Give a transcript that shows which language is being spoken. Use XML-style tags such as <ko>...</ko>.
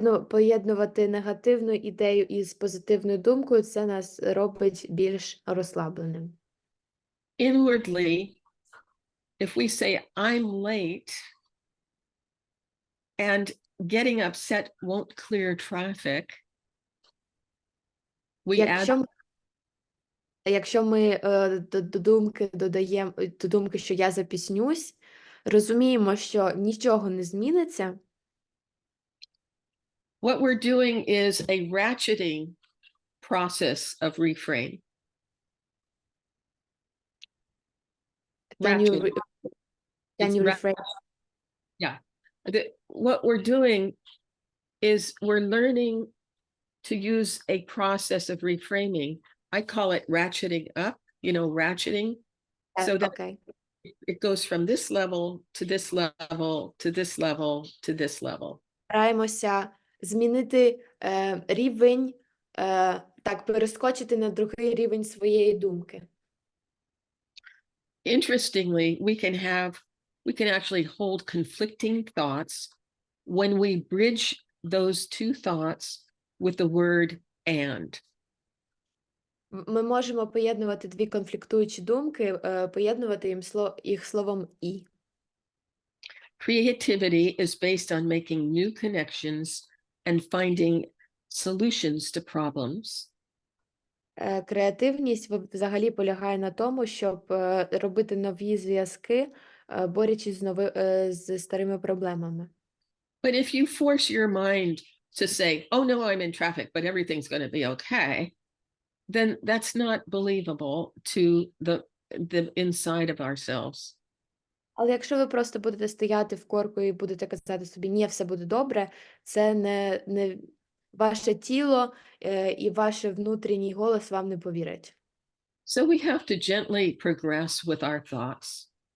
<uk>Поєднувати негативну ідею із позитивною думкою, це нас робить більш розслабленим.</uk> <en>Inwardly, if we say, I'm late, and getting upset won't clear traffic,</en> <uk>Якщо ми до думки додаємо до думки, що я запізнюсь, розуміємо, що нічого не зміниться.</uk> <en>What we're doing is a ratcheting process of reframe. Can you rephrase? Yeah. What we're doing is we're learning to use a process of reframing. I call it ratcheting up, ratcheting. So that it goes from this level to this level to this level to this level.</en> <uk>Стараємося змінити рівень, так, перескочити на другий рівень своєї думки.</uk> <en>Interestingly, we can actually hold conflicting thoughts when we bridge those two thoughts with the word and.</en> <uk>Ми можемо поєднувати дві конфліктуючі думки, поєднувати їх словом «і».</uk> <en>Creativity is based on making new connections and finding solutions to problems.</en> <uk>Креативність взагалі полягає на тому, щоб робити нові зв'язки, борючись з старими проблемами.</uk> <en>But if you force your mind to say, oh no, I'm in traffic, but everything's going to be okay, then that's not believable to the inside of ourselves.</en> <uk>Але якщо ви просто будете стояти в корку і будете казати собі, ні, все буде добре, це не ваше тіло і ваш внутрішній голос вам не повірять.</uk> <en>So we have to gently progress with our thoughts.</en>